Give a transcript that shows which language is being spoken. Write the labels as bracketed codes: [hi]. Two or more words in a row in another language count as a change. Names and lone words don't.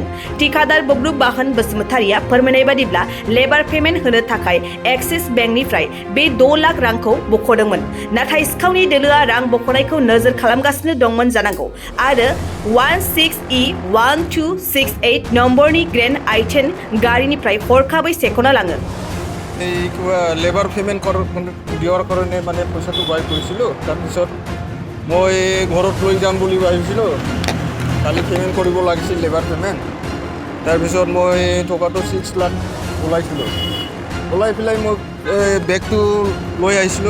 [brx] टिकादार ब्रबु बाहन बसुमतारीया फोरमायनाय बादिब्ला [en] labour payment [brx] होनो थाखाय एक्सिस बेंकनिफ्राय बे 6 लाख रांखौ बख'दोंमोन। नाथाय सिखावनि दोलोआ रां बख'नायखौ नोजोर खालामगासिनो दंमोन जानांगौ आरो 16E1268 नम्बरनि ग्रेन्ड आइटेन गारिनिफ्राय हरखाबै सेख'ना लाङो। [en] labour payment [as] দিয়াৰ কাৰণে মানে পইচাটো বাই কৰিছিলোঁ। তাৰপিছত মই ঘৰত লৈ যাম বুলি ভাবিছিলোঁ। কালি পেমেণ্ট কৰিব লাগিছিল [en] labour payment. [as] তাৰপিছত মই টকাটো 6 লাখ ওলাইছিলোঁ। ওলাই পেলাই মই বেগটো লৈ আহিছিলোঁ।